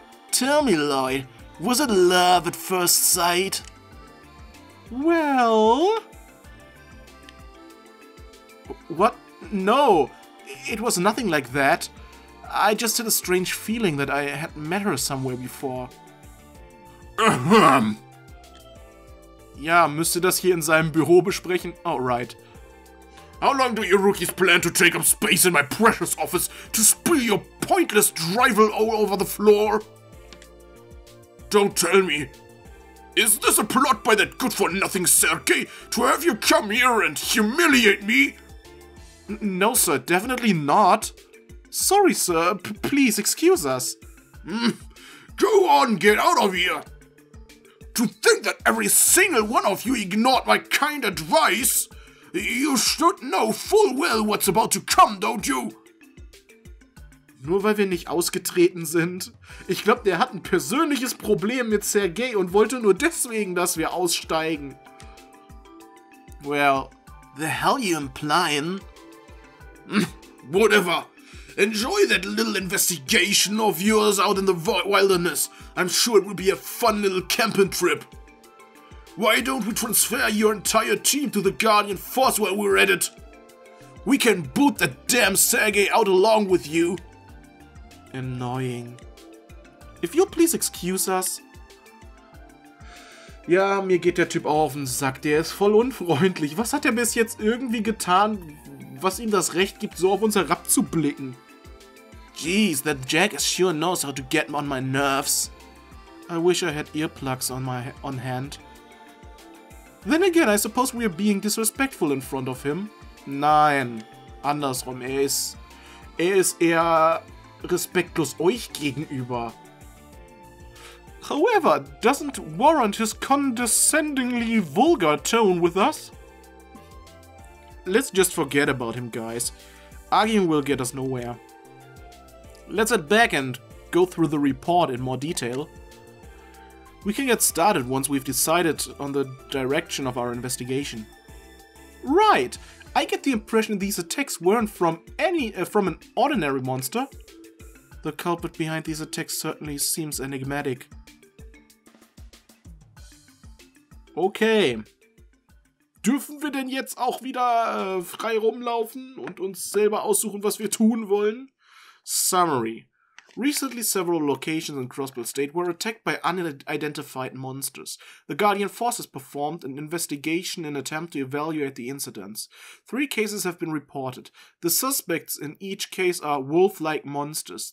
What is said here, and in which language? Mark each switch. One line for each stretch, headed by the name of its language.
English: Tell me, Lloyd, was it love at first sight? Well... What? No, it was nothing like that. I just had a strange feeling that I had met her somewhere before.
German: Ja, müsste das hier in seinem Büro besprechen?
English: Oh, right. How long do you rookies plan to take up space in my precious office to spill your pointless drivel all over the floor? Don't tell me. Is this a plot by that good-for-nothing Sergei to have you come here and humiliate me? No, sir, definitely not. Sorry, sir. Please excuse us. Go on, get out of here. To think that every single one of you ignored my kind advice? You should know full well what's about to come, don't you?
German: Nur weil wir nicht ausgetreten sind. Ich glaube, der hat ein persönliches Problem mit Sergei und wollte nur deswegen, dass wir aussteigen.
English: Well, the hell you implying? Whatever. Enjoy that little investigation of yours out in the wilderness. I'm sure it will be a fun little camping trip. Why don't we transfer your entire team to the Guardian Force while we're at it? We can boot that damn Sergei out along with you. Annoying. If you'll please excuse us.
German: Ja, mir geht der Typ auch auf den Sack. Der ist voll unfreundlich. Was hat er bis jetzt irgendwie getan, was ihm das Recht gibt, so auf uns herabzublicken?
English: Jeez, that jackass sure knows how to get on my nerves. I wish I had earplugs on hand. Then again, I suppose we are being disrespectful in front of him.
German: Nein, andersrum. Er ist eher respektlos euch gegenüber.
English: However, doesn't warrant his condescendingly vulgar tone with us. Let's just forget about him, guys. Arguing will get us nowhere. Let's head back and go through the report in more detail. We can get started once we've decided on the direction of our investigation. Right! I get the impression these attacks weren't from an ordinary monster. The culprit behind these attacks certainly seems enigmatic. Okay.
German: Dürfen wir denn jetzt auch wieder frei rumlaufen und uns selber aussuchen, was wir tun wollen?
English: Summary. Recently, several locations in Crossbell State were attacked by unidentified monsters. The Guardian Forces performed an investigation in an attempt to evaluate the incidents. 3 cases have been reported. The suspects in each case are wolf-like monsters.